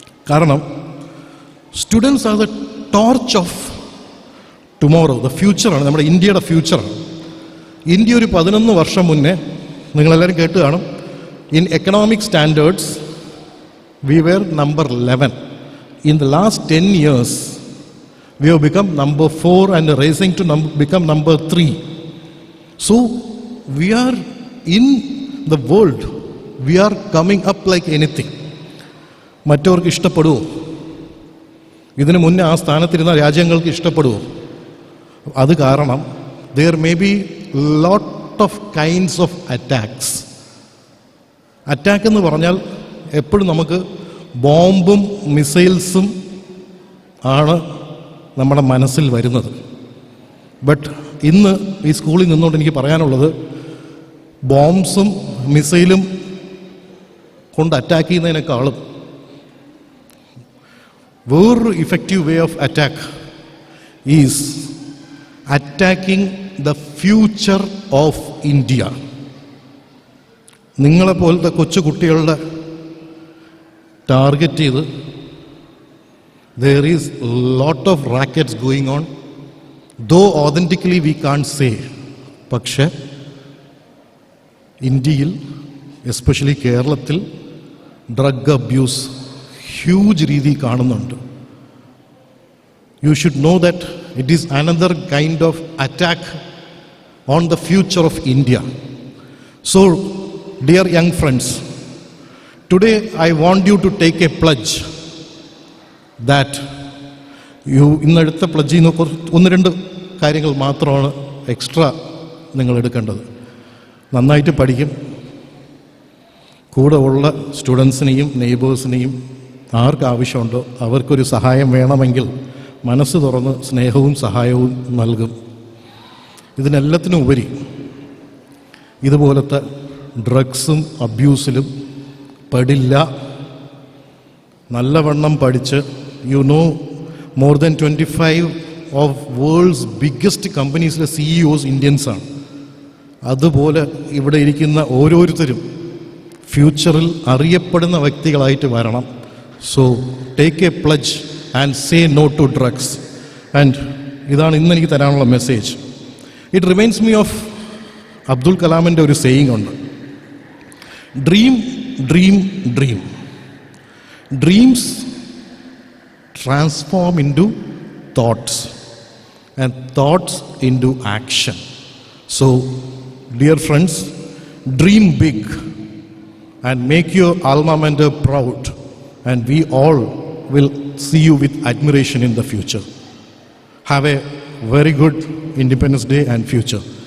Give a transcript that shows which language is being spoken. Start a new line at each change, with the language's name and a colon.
English: കാരണം students are the torch of tomorrow, the ഫ്യൂച്ചറാണ്,
Malayalam: നമ്മുടെ ഇന്ത്യയുടെ ഫ്യൂച്ചറാണ്. ഇന്ത്യ ഒരു 11 വർഷം മുന്നേ, നിങ്ങളെല്ലാവരും കേട്ട് കാണും,
English: in economic standards we were number 11. In the last 10 years we have become number 4 and rising to become number 3. So we are in the world, we are coming up like anything.
Malayalam: മറ്റവർക്ക് ഇഷ്ടപ്പെടുമോ? ഇതിനു മുന്നേ ആ സ്ഥാനത്തിരുന്ന രാജ്യങ്ങൾക്ക് ഇഷ്ടപ്പെടുമോ? അത് കാരണം
English: there may be lot of kinds of attacks.
Malayalam: Attack എന്ന് പറഞ്ഞാൽ എപ്പോഴും നമുക്ക് ബോംബും മിസൈൽസും ആണ് നമ്മുടെ മനസ്സിൽ വരുന്നത്. ബട്ട് ഇന്ന് ഈ സ്കൂളിൽ നിന്നുകൊണ്ട് എനിക്ക് പറയാനുള്ളത്, ബോംബ്സും മിസൈലും കൊണ്ട് അറ്റാക്ക് ചെയ്യുന്നതിനേക്കാളും വേറൊരു
English: Effective way of attack is attacking the future of India.
Malayalam: നിങ്ങളെപ്പോലത്തെ കൊച്ചു കുട്ടികളുടെ ടാർഗറ്റ് ചെയ്ത്
English: there is a lot of rackets going on, though authentically we can't say.
Malayalam: പക്ഷേ ഇന്ത്യയിൽ എസ്പെഷ്യലി കേരളത്തിൽ ഡ്രഗ് അബ്യൂസ് ഹ്യൂജ് രീതിയിൽ കാണുന്നുണ്ട്.
English: You should know that it is another kind of attack on the future of India. So, dear young friends, today I want you to take a pledge that you,
Malayalam: ഇന്നെടുത്ത പ്ലഡ്ജിൽ നിന്ന് ഒന്ന് രണ്ട് കാര്യങ്ങൾ മാത്രമാണ് extra നിങ്ങൾ എടുക്കേണ്ടത്. നന്നായിട്ട് പഠിക്കും, കൂടെ ഉള്ള സ്റ്റുഡൻസിനെയും നെയ്ബേഴ്സിനെയും ആർക്ക് ആവശ്യമുണ്ടോ അവർക്കൊരു സഹായം വേണമെങ്കിൽ മനസ്സ് തുറന്ന് സ്നേഹവും സഹായവും നൽകും. ഇതിനെല്ലാത്തിനും ഉപരി ഇതുപോലത്തെ ഡ്രഗ്സും അബ്യൂസിലും പെടില്ല. നല്ലവണ്ണം പഠിച്ച്,
English: You know, more than 25 of world's biggest കമ്പനീസിലെ CEOs ഇന്ത്യൻസാണ്.
Malayalam: അതുപോലെ ഇവിടെ ഇരിക്കുന്ന ഓരോരുത്തരും ഫ്യൂച്ചറിൽ അറിയപ്പെടുന്ന വ്യക്തികളായിട്ട് വരണം.
English: So take a pledge and say no to drugs.
Malayalam: And ഇതാണ് ഇന്ന് എനിക്ക് തരാനുള്ള message.
English: it reminds me of
Malayalam: Abdul കലാമിൻ്റെ ഒരു സേയിങ് ഉണ്ട്,
English: Dream dream dream. Dreams transform into thoughts and thoughts into action. So dear friends, dream big and make your alma mater proud, and we all will see you with admiration in the future. Have a very good Independence Day and future.